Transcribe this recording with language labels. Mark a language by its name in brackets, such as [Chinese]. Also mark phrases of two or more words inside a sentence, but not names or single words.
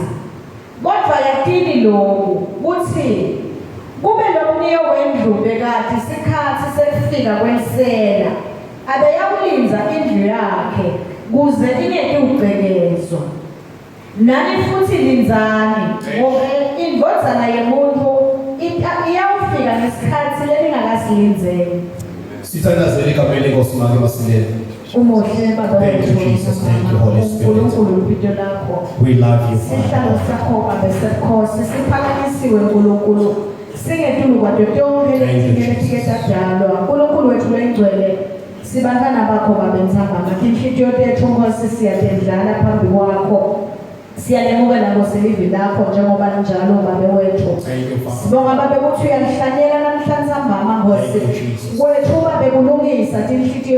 [Swati] Kodwa yatini lokhu kuthi kube lomniyo wendlu bekade isikhathi sekufika kwensela abeyawulinza indlu yakhe kuze ingeke ugcekezwa. Nani futhi linzani ngoba indvodzana yemuntu iyawufika ngesikhathi leningakasilinzeli. Sithandazele igama lenkosi make basilele. Umuhle baba [English] Thank you, Jesus. Thank you, Holy Spirit. We love you, Father. [Swati] Singetulu kwato tonke letiketadalwa uNkulunkulu wethu lengcwele sibantwana bakho babentsambama tinhliziyo tethu Nkosi siyadendlala phambi kwakho siyalemukela Nkosi livi lakho njengoba njalo babe wethu sibonga babe ukuthi uyalihlanyela namhlanje mama Nkosi wethu babe kulungisa tinhliziyo